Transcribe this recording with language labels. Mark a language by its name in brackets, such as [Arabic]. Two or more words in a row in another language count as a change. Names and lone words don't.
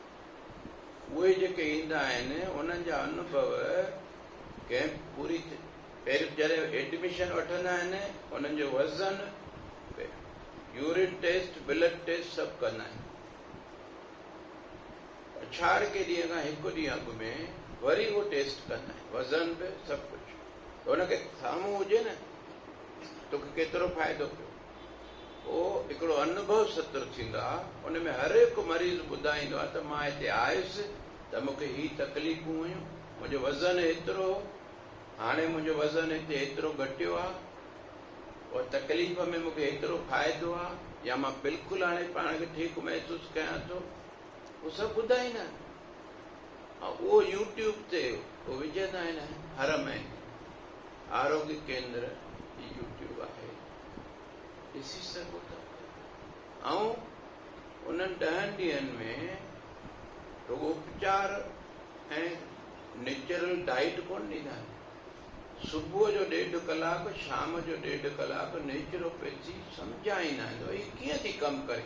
[Sindhi] उहे जेके ईंदा आहिनि उन्हनि जा अनुभव कैंप पूरी पहिरियों जॾहिं एडमिशन वठंदा आहिनि उन्हनि जो वज़न, [English] urine test, blood test [Sindhi] सभु कंदा आहिनि। छाड़ के ॾींहं खां हिकु ॾींहुं अॻु में वरी उहो टेस्ट कंदा आहिनि, वज़न बि सभु कुझु। हुनखे साम्हूं हुजे न, तोखे केतिरो फ़ाइदो पियो। पोइ हिकिड़ो अनुभव सत्र थींदो आहे, उन में हर हिकु मरीज़ ॿुधाईंदो आहे त मां हिते आयुसि त मूंखे ही तकलीफ़ूं हुयूं, मुंहिंजो वज़न एतिरो, हाणे मुंहिंजो वज़न हिते एतिरो घटियो आहे, और तकलीफ़ में मूंखे एतिरो फ़ाइदो आहे, या मां बिल्कुलु हाणे पाण खे ठीकु महसूसु कयां थो, उहो सभु ॿुधाईंदा आहिनि। ऐं उहो यूट्यूब ते उहो विझंदा आहिनि हर महीने। आरोग्य केंद्र जी यूट्यूब आहे, ॾिसी सघो था। ऐं उन्हनि 10 ॾींहंनि में रुॻो उपचार ऐं [English] natural diet [Sindhi] कोन ॾींदा आहिनि। सुबुह जो 1.5 कलाक, शाम जो 1.5 कलाक नेचुरोपैथी सम्झाईंदा आहिनि भई कीअं थी कमु करे।